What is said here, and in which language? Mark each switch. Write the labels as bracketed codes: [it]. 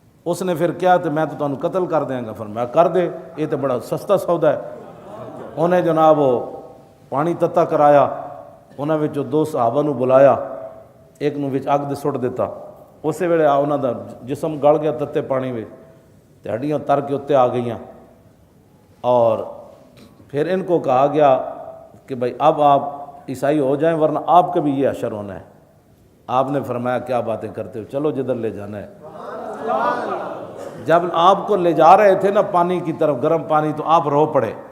[ur] اس نے پھر کیا تو میں تو تمہیں قتل کر دیں گا. فرمایا کر دے، یہ تو بڑا سستا سودا ہے. [pa] انہیں جناب وہ پانی تتا کرایا، انہاں وچوں 2 صحابہ نو بلایا، ایک نو وچ اگ دے سٹ دیتا. اسی ویلے انہاں دا جسم گل گیا تتے پانی وچ، تے ہڈیاں تر کے اتنے آ گئیاں. [ur] اور پھر ان کو کہا گیا کہ بھائی اب آپ عیسائی ہو جائیں ورنہ آپ کا بھی یہ حشر ہونا ہے. آپ نے فرمایا کیا باتیں کرتے ہو، چلو جدھر لے جانا ہے. جب آپ کو لے جا رہے تھے نا پانی کی طرف، گرم پانی، تو آپ رو پڑے.